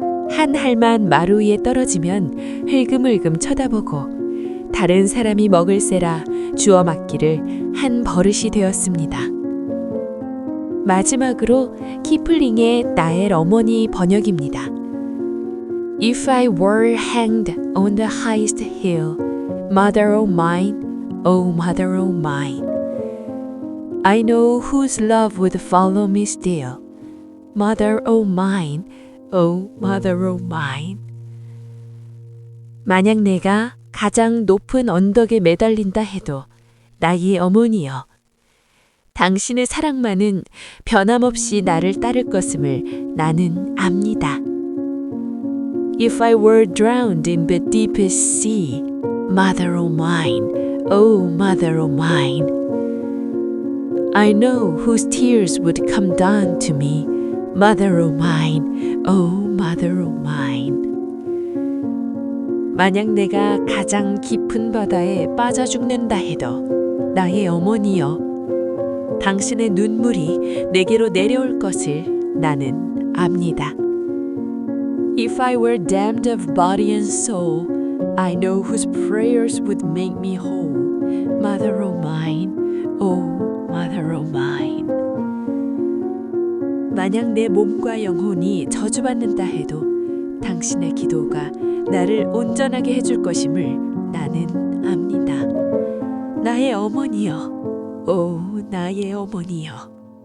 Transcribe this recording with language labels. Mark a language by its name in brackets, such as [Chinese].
[Korean] 한 알만 마루 위에 떨어지면 흘금흘금 쳐다보고 다른 사람이 먹을세라 주워 맞기를 한 버릇이 되었습니다. 마지막으로 키플링의 나의 어머니 번역입니다. [English] If I were hanged on the highest hill, mother o' mine, oh mother o' mine, I know whose love would follow me still, mother o' mine, oh mother o' mine. [Korean] 만약 내가 가장 높은 언덕에 매달린다 해도 나의 어머니여, 당신의 사랑만은 변함없이 나를 따를 것임을 나는 압니다. [English] If I were drowned in the deepest sea, mother o' mine, oh mother o' mine, I know whose tears would come down to me, mother o' mine, oh mother o' mine. [Korean] 만약 내가 가장 깊은 바다에 빠져 죽는다 해도 나의 어머니여, 당신의 눈물이 내게로 내려올 것을 나는 압니다. [English] If I were damned of body and soul, I know whose prayers would make me whole, mother o' mine, oh mother o' mine. [Korean] 만약 내 몸과 영혼이 저주받는다 해도 당신의 기도가 나를 온전하게 해줄 것임을 나는 압니다. 나의 어머니여, 오 나의 어머니여.